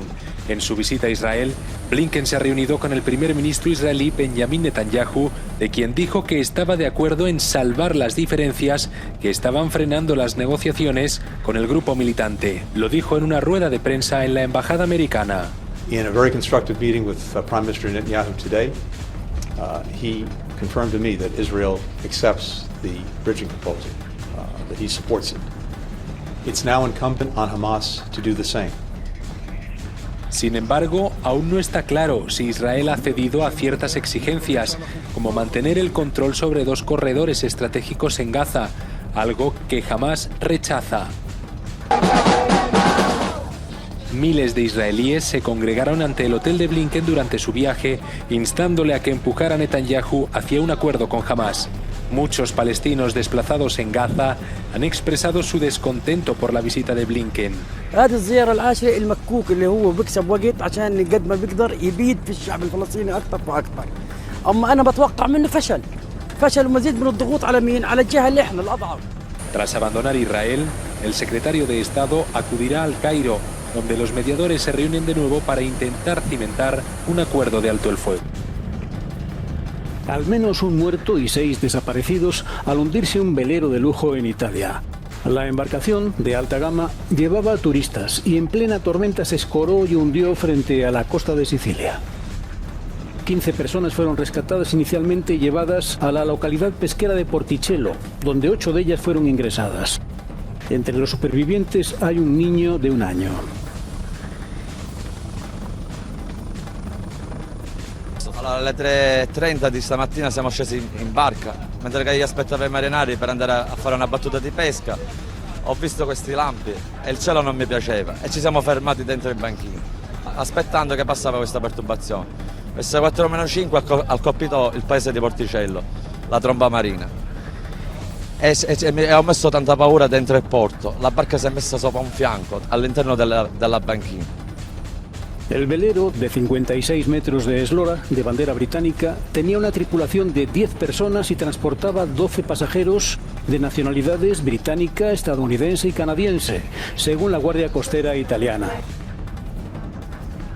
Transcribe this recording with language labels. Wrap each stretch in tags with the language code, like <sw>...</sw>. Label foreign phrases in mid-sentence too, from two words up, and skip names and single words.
<es>En su visita a Israel, Blinken se ha reunido con el primer ministro israelí Benjamin Netanyahu, de quien dijo que estaba de acuerdo en salvar las diferencias que estaban frenando las negociaciones con el grupo militante. Lo dijo en una rueda de prensa en la embajada americana.</es> <en>In a very constructive meeting with Prime Minister Netanyahu today, he confirmed to me that Israel accepts the bridging proposal, that he supports it. It's now incumbent on Hamas to do the same.</en> <es>Sin embargo, aún no está claro si Israel ha cedido a ciertas exigencias, como mantener el control sobre 2 corredores estratégicos en Gaza, algo que Hamas rechaza. Miles de israelíes se congregaron ante el hotel de Blinken durante su viaje, instándole a que empujara a Netanyahu hacia un acuerdo con Hamas. Muchos palestinos desplazados en Gaza han expresado su descontento por la visita de Blinken.</es> <ar>هذه الزيارة العاشرة المكوك اللي هو بيكسب وقت عشان قد ما بيقدر يبيد في الشعب الفلسطيني أكثر وأكثر. أما أنا بتوقع منه فشل ومزيد من الضغوط على مين؟ على الجهة اللي إحنا الأضعف.</ar> <es>Tras abandonar Israel, el secretario de Estado acudirá al Cairo, donde los mediadores se reúnen de nuevo para intentar cimentar un acuerdo de alto el fuego. Al menos un muerto y 6 desaparecidos al hundirse un velero de lujo en Italia. La embarcación, de alta gama, llevaba turistas y en plena tormenta se escoró y hundió frente a la costa de Sicilia. 15 personas fueron rescatadas inicialmente y llevadas a la localidad pesquera de Porticello, donde 8 de ellas fueron ingresadas. Entre los supervivientes hay un niño de 1 año.</es> <it>Alle 3:30 di stamattina siamo scesi in barca, mentre che io aspettavo i marinai per andare a fare una battuta di pesca. Ho visto questi lampi e il cielo non mi piaceva e ci siamo fermati dentro il banchino, aspettando che passava questa perturbazione. Verso 4-5 ha colpito il paese di Porticello, la tromba marina. E ho messo tanta paura dentro il porto. La barca si è messa sopra un fianco, all'interno della banchina.</it> <es>El velero, de 56 metros de eslora, de bandera británica, tenía una tripulación de 10 personas y transportaba 12 pasajeros de nacionalidades británica, estadounidense y canadiense, según la Guardia Costera italiana.</es>